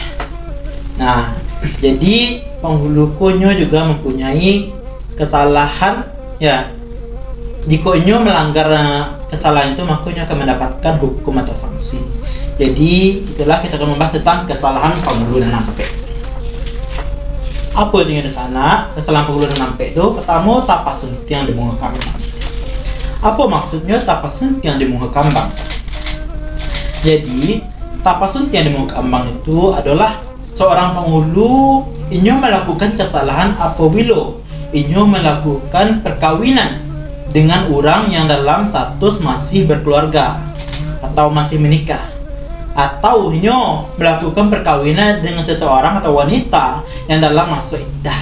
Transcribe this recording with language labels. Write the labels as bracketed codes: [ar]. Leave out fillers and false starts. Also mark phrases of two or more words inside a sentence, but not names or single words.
[id] Nah, jadi penghulu konyo juga mempunyai kesalahan jika inyo melanggar kesalahan itu, maka inyo akan mendapatkan hukum atau sanksi. Jadi itulah kita akan membahas tentang kesalahan penghulu dan nampek. Apa yang di sana kesalahan penghulu dan nampek itu? Pertama, [min] tapak suntiang di bunga kambang. [id] Apa maksudnya [min] tapak suntiang di bunga kambang? [id] Jadi [min] tapak suntiang di bunga kambang [id] itu adalah seorang penghulu inyo melakukan kesalahan apabila inyo melakukan perkawinan dengan orang yang dalam status masih berkeluarga atau masih menikah, atau inyo melakukan perkawinan dengan seseorang atau wanita yang dalam masa iddah.